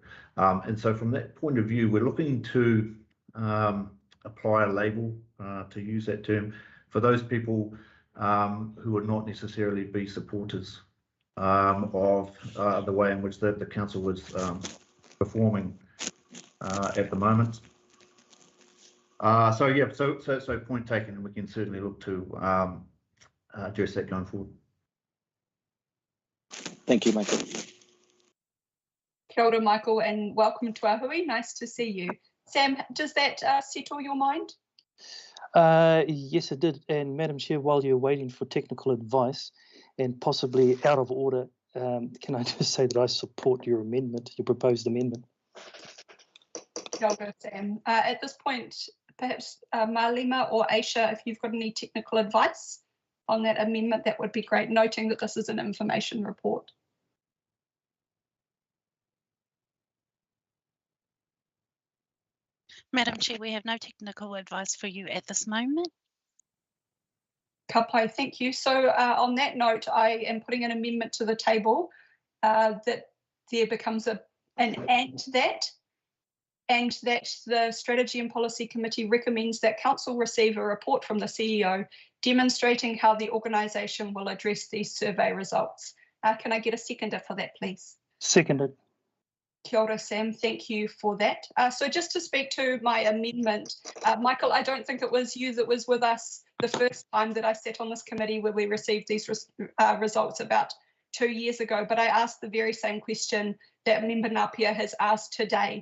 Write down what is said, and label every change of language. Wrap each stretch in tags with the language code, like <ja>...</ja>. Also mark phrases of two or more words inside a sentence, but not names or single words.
<en>And so from that point of view, we're looking to apply a label, to use that term, for those people who would not necessarily be supporters of the way in which the council was performing at the moment. So yeah, so point taken, and we can certainly look to address that going forward. Thank you, Michael.</en> <mi>Kia ora,</mi> <en>Michael, and welcome to our hui. Nice to see you. Sam, does that settle your mind? Yes, it did. And Madam Chair, while you're waiting for technical advice and possibly out of order, can I just say that I support your amendment, your proposed amendment?</en> <mi>Kia ora, Sam.</mi> <en>At this point, perhaps Marlima or Aisha, if you've got any technical advice on that amendment, that would be great, noting that this is an information report. Madam Chair, we have no technical advice for you at this moment.</en> <mi>Ka pai,</mi> <en>thank you. So on that note, I am putting an amendment to the table that there becomes an and that the Strategy and Policy Committee recommends that Council receive a report from the CEO demonstrating how the organisation will address these survey results. Can I get a seconder for that, please? Seconded.</en> <mi>Kia ora, Sam.</mi> <en>Thank you for that. So just to speak to my amendment, Michael, I don't think it was you that was with us the first time that I sat on this committee where we received these results about 2 years ago, but I asked the very same question that Member Napier has asked today.</en>